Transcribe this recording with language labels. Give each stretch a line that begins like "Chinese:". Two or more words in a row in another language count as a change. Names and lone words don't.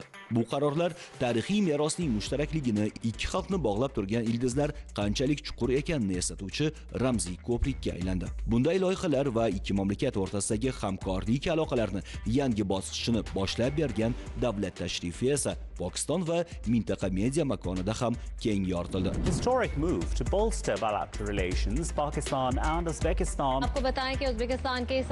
Uzbek: Bu qarorlar tarixiy merosning mushtarakligini, ikki xalqni bog'lab turgan ildizlar qanchalik chuqur ekanini eslatuvchi ramziy ko'prikka aylandi. Bunday loyihalar va ikki mamlakat o'rtasidagi hamkorlik aloqalarini yangi bosqichini boshlab bergan davlat tashrifi esa Pokiston va mintaqa media makonida ham keng yoritildi.
English: Historic move to bolster bilateral relations, Pakistan and Uzbekistan.
Hindi: आपको बताएं कि उज़्बेकिस्तान के